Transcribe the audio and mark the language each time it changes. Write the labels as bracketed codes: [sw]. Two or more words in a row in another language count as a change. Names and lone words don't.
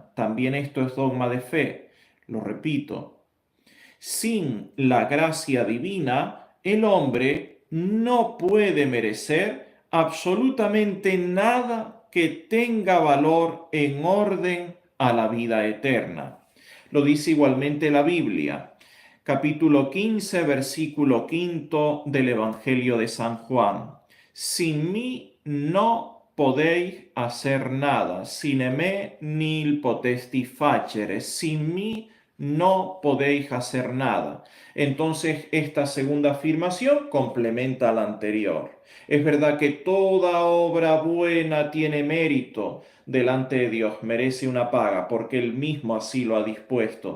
[es] También esto es dogma de fe. Lo repito, sin la gracia divina el hombre no puede merecer absolutamente nada que tenga valor en orden a la vida eterna. Lo dice igualmente la Biblia, capítulo 15, versículo 5 del Evangelio de San Juan. Sin mí no podéis hacer nada, [la] sine me nil potesti facere, [es] sin mí no podéis hacer nada. Entonces, esta segunda afirmación complementa la anterior. Es verdad que toda obra buena tiene mérito delante de Dios, merece una paga, porque Él mismo así lo ha dispuesto.